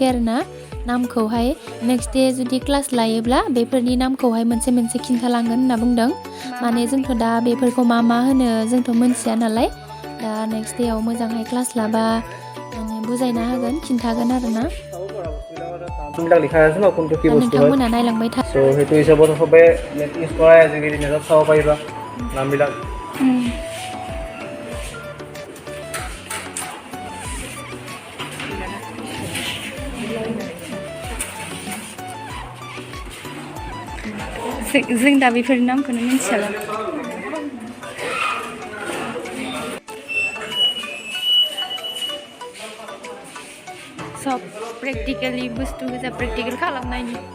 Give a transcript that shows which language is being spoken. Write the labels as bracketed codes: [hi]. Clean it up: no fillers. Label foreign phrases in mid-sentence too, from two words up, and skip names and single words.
[brx] आरोना नामखौहाय [en] next day [brx] जुदि क्लास लायोब्ला बेफोरनि नामखौहाय मोनसे मोनसे खिन्थालांगोन होनना बुंदों माने जोंथ' दा बेफोरखौ मा होनो जोंथ' मोनथिया नालाय दा नेक्स्ट डेआव मोजांहाय क्लास लाबा माने बुजायना होगोन खिन्थागोन आरोना नोंथांमोना नायलांबाय था [as] ছ' হেতু হিচাপত সবৈ নেট ইউজ কৰা আজিকালি নেটত চাব পাৰিবা নামবিলাক [brx] जों दा बेफोरनि नामखौनो मिथियाला सब प्रेक्टिकेलि बुस्थु गोजा प्रेक्टिकेल खालामनायनि